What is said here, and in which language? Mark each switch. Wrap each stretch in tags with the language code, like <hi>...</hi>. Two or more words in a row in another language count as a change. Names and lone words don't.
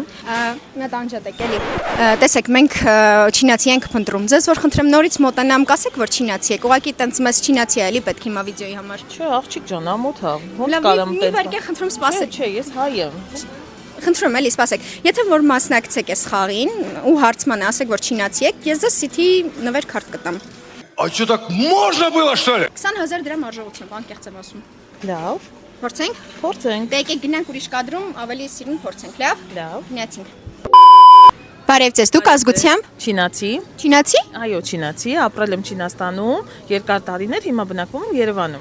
<hy>Նա տանջատեք էլի։ Տեսեք, մենք չինացի ենք փնտրում։ Ձեզ որ խնդրեմ նորից մոտանամ, կասեք, որ չինացի եք։ Ուղղակի տենց մեզ չինացի է էլի պետք հիմա վիդեոյի համար։ Չէ, աղջիկ ջան, ամոթ է։ Ոնց Լավ, կարամ մի վարկե խնդրում սպասեք։ Չէ, ես հայ եմ։ Խնդրում էլի սպասեք։ Եթե որ մասնակցեք այս խաղին ու հարցման ասեք, որ չինացի եք, ես ձեզ City նվեր քարտ կտամ։</hy> <ru>А что, так можно было, что ли?</ru> <hy>20000 դրամ արժողությամբ, անկեղծ եմ ասում։ Լավ, Փորձենք։ փորձենք։ Դե եկեք գնանք ուրիշ կադրում, ավելի սիրուն փորձենք, լավ։ Լավ։ Գնացինք։ Բարև ձեզ, դուք ազգությամբ։ Չինացի։ Չինացի։ Այո, չինացի, ապրել եմ Չինաստանում, երկար տարիներ, հիմա բնակվում եմ Երևանում։</hy>